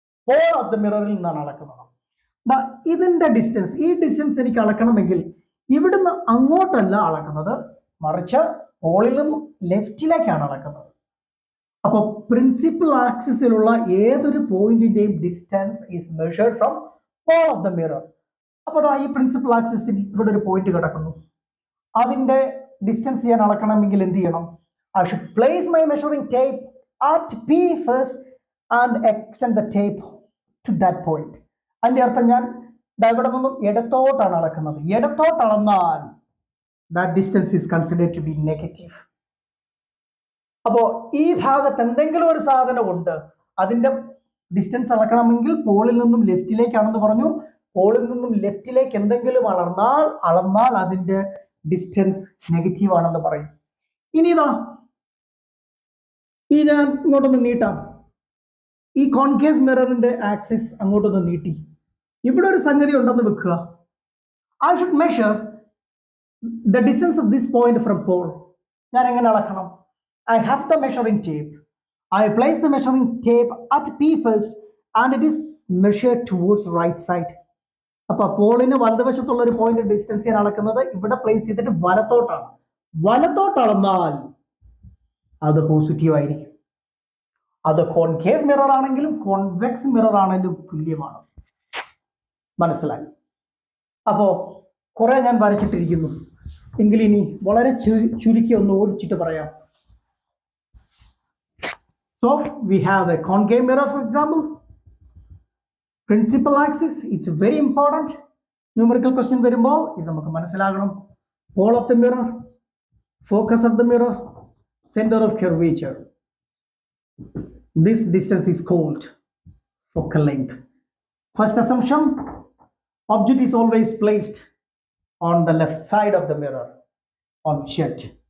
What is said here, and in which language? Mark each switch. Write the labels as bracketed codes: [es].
[ml] Paul of the മിററിൽ നിന്നാണ് അളക്കുന്നത്. ഇതിന്റെ ഡിസ്റ്റൻസ്, ഈ ഡിസ്റ്റൻസ് എനിക്ക് അളക്കണമെങ്കിൽ ഇവിടുന്ന് അങ്ങോട്ടല്ല അളക്കുന്നത്, മറിച്ച് പോളിൽ നിന്നും ലെഫ്റ്റിലേക്കാണ് അളക്കുന്നത്. അപ്പോൾ പ്രിൻസിപ്പൽ ആക്സിസിലുള്ള ഏതൊരു പോയിന്റിന്റെയും [en] Distance is measured from pole of the mirror. [ml] അപ്പോൾ ഈ പ്രിൻസിപ്പൽ ആക്സിസിൽ ഇവിടെ ഒരു പോയിന്റ് കിടക്കുന്നു, അതിന്റെ ഡിസ്റ്റൻസ് ഞാൻ അളക്കണമെങ്കിൽ എന്ത് ചെയ്യണം? [en] I should place my measuring tape at P first and extend the tape to that point. [ml] അതിന്റെ അർത്ഥം ഞാൻ ഇവിടെ നിന്നും ഇടത്തോട്ടാണ് അളക്കുന്നത്. ഇടത്തോട്ട് അളന്നാൽ [en] that distance is considered to be negative. [ml] അപ്പോ ഈ ഭാഗത്ത് എന്തെങ്കിലും ഒരു സാധനം ഉണ്ട്, അതിന്റെ ഡിസ്റ്റൻസ് അളക്കണമെങ്കിൽ പോളിൽ നിന്നും ലെഫ്റ്റിലേക്കാണെന്ന് പറഞ്ഞു. പോളിൽ നിന്നും ലെഫ്റ്റിലേക്ക് എന്തെങ്കിലും അളന്നാൽ അതിന്റെ ഡിസ്റ്റൻസ് നെഗറ്റീവ് ആണെന്ന് പറയും. ഇനി ഞാൻ ഇങ്ങോട്ടൊന്ന് നീട്ടാം. ഈ കോൺകേവ് മിററിന്റെ ആക്സിസ് അങ്ങോട്ടൊന്ന് നീട്ടി. ഇവിടെ ഒരു സംഗതി ഉണ്ടെന്ന് വെക്കുക. [en] I should measure the distance of this point from pole. [ml] ഞാൻ എങ്ങനെ അളക്കണം? [en] I have the measuring tape. I place the measuring tape at P first and it is measured towards right side. [ml] അപ്പൊ പോളിന് വലതുവശത്തുള്ള ഒരു പോയിന്റ് ഡിസ്റ്റൻസ് ഞാൻ അളക്കുന്നത് ഇവിടെ place ചെയ്തിട്ട് വലത്തോട്ടാണ്. വലത്തോട്ട് അളന്നാൽ അത് പോസിറ്റീവ് ആയിരിക്കും. അത് കോൺകേവ് മിറർ ആണെങ്കിലും കോൺവെക്സ് മിറർ ആണെങ്കിലും തുല്യമാണ്. മനസ്സിലായി? അപ്പോ കുറെ ഞാൻ വരച്ചിട്ടിരിക്കുന്നു, എങ്കിൽ ഇനി വളരെ ചുരുക്കി ഒന്ന് ഓടിച്ചിട്ട് പറയാം. [en] So we have a concave mirror, for example. Principal axis, it's very important. [ml] Numerical question വരുമ്പോൾ ഇത് നമുക്ക് മനസ്സിലാകണം. [en] Pole of the mirror, focus of the mirror, center of curvature. This distance is called focal length. First assumption, object is always placed on the left side of the mirror. Object.